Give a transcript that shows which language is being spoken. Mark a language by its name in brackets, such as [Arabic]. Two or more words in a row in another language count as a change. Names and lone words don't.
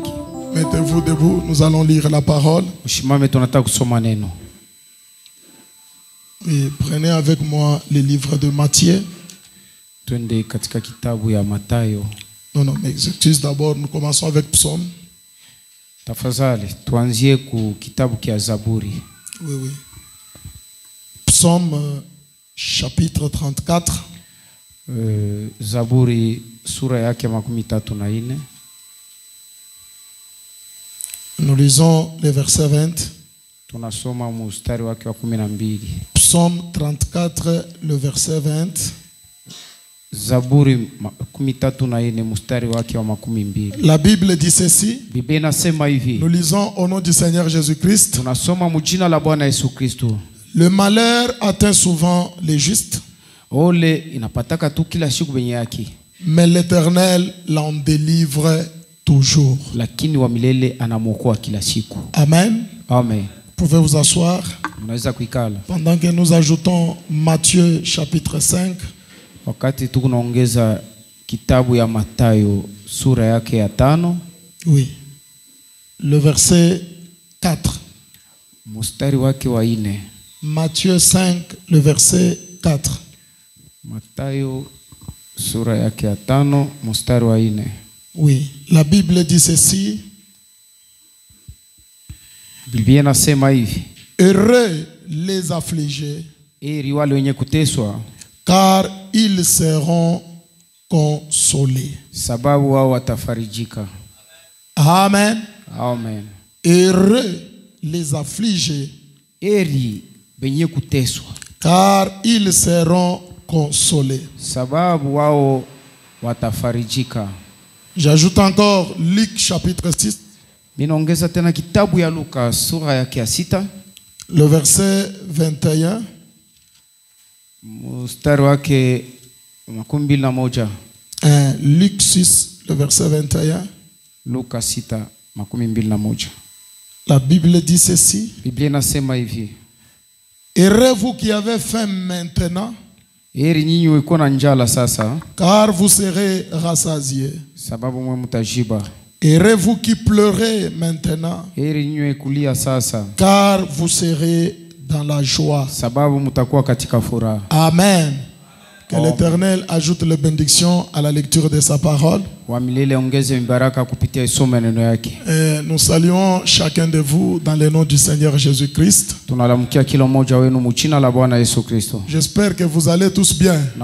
[French] Mettez-vous debout, nous allons lire la parole. Et prenez avec moi le livre de Matthieu. Non, mais excuse d'abord, nous commençons avec Psaume. Oui. Psaume chapitre 34. [Swahili] Zaburi sura yake makumi tatu na ine. [French] Nous lisons le verset 20. [Swahili] Tunasoma mstari wake wa 12. [French] Psaume 34, le verset 20. [Swahili] Zaburi makumi tatu na ine mstari wake wa 12. [French] La Bible dit ceci. [Swahili] Biblia inasema hivi. [French] Nous lisons au nom du Seigneur Jésus-Christ. [Swahili] Tunasoma mjina la Bwana Yesu Kristo. [French] Le malheur atteint souvent les justes. [Swahili] Ole inapataka tu kila siku benye yake. [French] Mais l'Éternel l'en délivre toujours. [Swahili] Lakini wa milele anamuokoa kila siku. Amen. Amen. [French] Pouvez vous asseoir. [Swahili] Mnaweza kuikala. [French] Pendant que nous ajoutons Matthieu chapitre 5. [Swahili] Wakati tukunaongeza kitabu ya Mathayo sura yake ya 5. [French] Oui. Le verset 4. [Swahili] Mstari wake wa 4. [French] Matthieu 5, le verset 4. [Swahili] Mathayo sura yake ya 5 mstari wa 4. [French] Oui, la Bible dit ceci. [Swahili] Biblia inasema hivi. [French] Heureux les affligés, [Swahili] heri wale wenye kuteswa, [French] car ils seront consolés. [Swahili] Sababu wao watafarijika. Amen. Amen. [French] Heureux les affligés, [Swahili] heri benye kuteswa, [French] car ils seront consolés. [Swahili] Sababu wao watafarijika. [French] J'ajoute encore Luc chapitre 6. [Swahili] Ninaongeza tena kitabu ya Luka sura yake ya 6. [French] Le verset 21. [Swahili] Mstari wake 21. [French] Luc 6, le verset 21. [Swahili] Luka 6, 21. [French] La Bible dit ceci. [Swahili] Biblia inasema hivi. [French] Heureux vous qui avez faim maintenant, [Swahili] heri nyinyi weko na njala sasa, [French] car vous serez rassasiés. [Swahili] Sababu mwe mtajiba. [French] Heureux vous qui pleurez maintenant, [Swahili] heri nyinyi wekulia sasa, [French] car vous serez dans la joie. [Swahili] Sababu mtakuwa katika furaha. Amen. [French] Que l'Éternel ajoute les bénédictions à la lecture de sa parole. Nous saluons chacun de vous dans le nom du Seigneur Jésus-Christ. J'espère que vous allez tous bien.